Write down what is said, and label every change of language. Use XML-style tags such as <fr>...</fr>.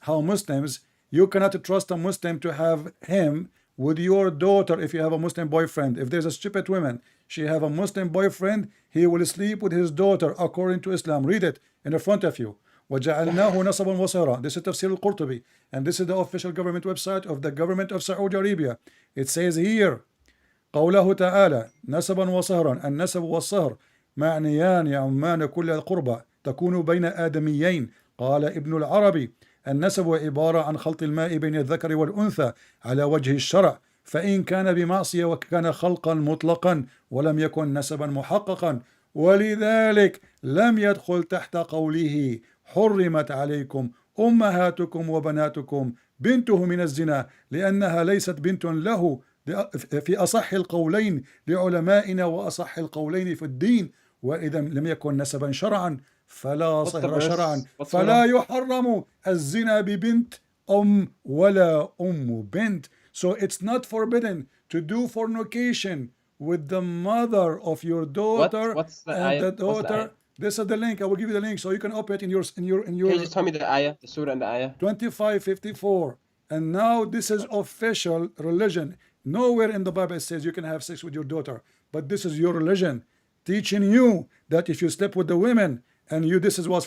<en>how Muslims, you cannot trust a Muslim to have him with your daughter if you have a Muslim boyfriend. If there's a stupid woman, she have a Muslim boyfriend, he will sleep with his daughter according to Islam. Read it in the front of you.</en> <ar>وَجَعَلْنَاهُ نَصَبًا وَصِهْرًا.</ar> <en>This is Tafsir al-Qurtubi, and this is the official government website of the government of Saudi Arabia. It says here,</en> <ar>قوله تعالى نسبا وصهرا. النسب والصهر معنيان يعمان كل القربى تكون بين آدميين. قال ابن العربي النسب عبارة عن خلط الماء بين الذكر والأنثى على وجه الشرع، فإن كان بمعصية وكان خلقا مطلقا ولم يكن نسبا محققا، ولذلك لم يدخل تحت قوله حرمت عليكم أمهاتكم وبناتكم بنته من الزنا، لأنها ليست بنت له في أصح القولين لعلمائنا وأصح القولين في الدين، وإذا لم يكن نسبا شرعا فلا صهر شرعا، فلا يحرم الزنا ببنت ولا بنت.</ar> <en>So it's not forbidden to do fornication with the mother of your daughter What's the and the ayah? What's the daughter. ayah? This is the link. I will give you the link so you can open it in your Can you just tell me the ayah, the surah and the ayah? 2554. And now this is official religion. Nowhere in the Bible it says you can have sex with your daughter, but this is your religion teaching you that if you sleep with the women and you, this is what's</en>